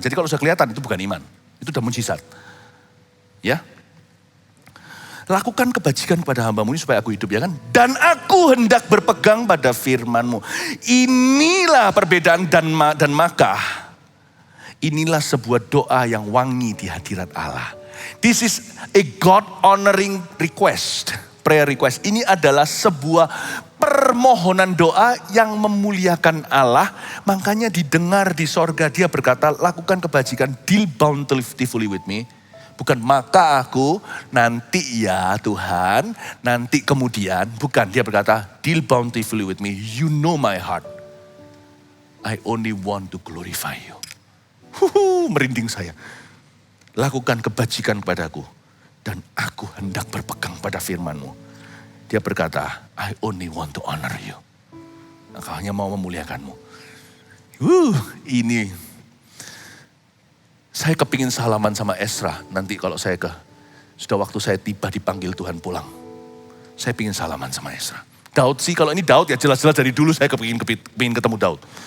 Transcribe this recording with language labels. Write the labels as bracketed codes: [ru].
[id] Jadi kalau sudah kelihatan itu bukan iman. Itu sudah mujizat. Ya. Lakukan kebajikan kepada hambamu ini supaya aku hidup, ya kan? Dan aku hendak berpegang pada firman-Mu. Inilah perbedaan dan maka. Inilah sebuah doa yang wangi di hadirat Allah. [en] This is a God-honoring request, prayer request. [id] Ini adalah sebuah permohonan doa yang memuliakan Allah. Makanya didengar di sorga, dia berkata, lakukan kebajikan, [en] deal bountifully with me. [id] Bukan maka aku nanti ya Tuhan, nanti kemudian. Bukan, dia berkata, [en] deal bountifully with me. You know my heart. I only want to glorify you. [id] Merinding saya. Lakukan kebajikan kepadaku. Dan aku hendak berpegang pada firman-Mu. Dia berkata, [en] I only want to honor you. [id] Aku hanya mau memuliakan-Mu. Ini. Saya kepingin salaman sama Ezra. Nanti kalau sudah waktu saya tiba dipanggil Tuhan pulang. Saya pingin salaman sama Ezra. Daud sih, kalau ini Daud ya jelas-jelas dari dulu saya kepingin ketemu Daud.